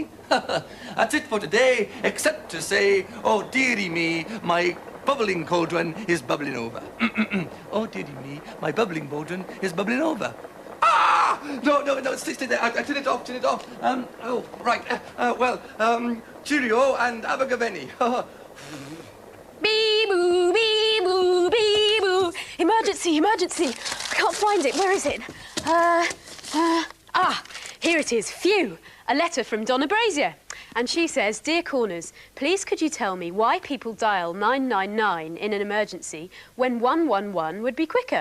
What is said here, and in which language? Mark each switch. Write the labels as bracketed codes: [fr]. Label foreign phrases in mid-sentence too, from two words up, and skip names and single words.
[en] That's it for today, except to say, oh, dearie me, my bubbling cauldron is bubbling over. Oh, dearie me, my bubbling cauldron is bubbling over. Ah! No, stay there. I turn it off. Oh, right. Cheerio and Abigavenny. Bee-boo, bee-boo, bee-boo. Emergency. I can't find it. Where is it? Here it is. Phew. A letter from Donna Brazier. And she says, Dear Corners, please could you tell me why people dial 999 in an emergency when 111 would be quicker?